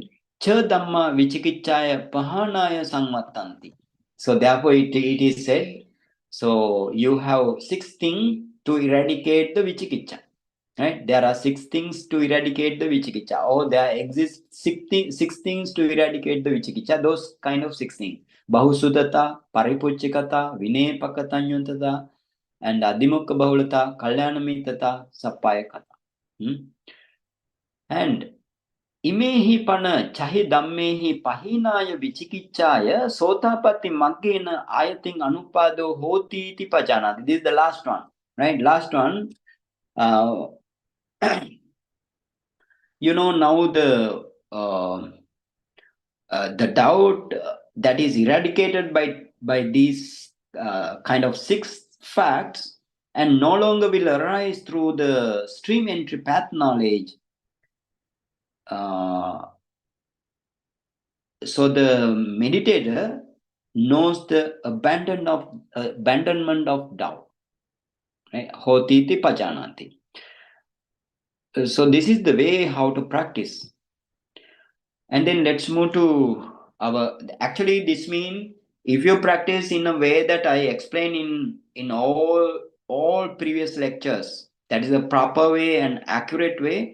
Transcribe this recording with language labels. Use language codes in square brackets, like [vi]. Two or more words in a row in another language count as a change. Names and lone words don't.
[pi] Cha Dhamma Vicikicchāya Pahanaya Samvattanti. [en] So therefore it is said, so you have 6 things to eradicate the Vicikicchā, right? There are 6 things to eradicate the Vicikicchā, or there exist 6 things to eradicate the Vicikicchā, those kind of 6 things. [pi] Bahusudata, Paripuchikata, Vinepakatanyuntata, and Adhimukha Bahulata, Kalyanamittata, Sappaya Kata. And Imehi pana chahi dammehi pahinaya vicikicchāya sotapatti maggena ayating anupado hoti iti pajanati. [en] This is the last one, right? Last one. Now the doubt that is eradicated by these kind of 6 facts and no longer will arise through the stream entry path knowledge. So the meditator knows the abandonment of doubt, right? [pi] Hotiti pajanati. [en] So this is the way how to practice. And then let's move to actually this means if you practice in a way that I explain in all previous lectures, that is a proper way and accurate way.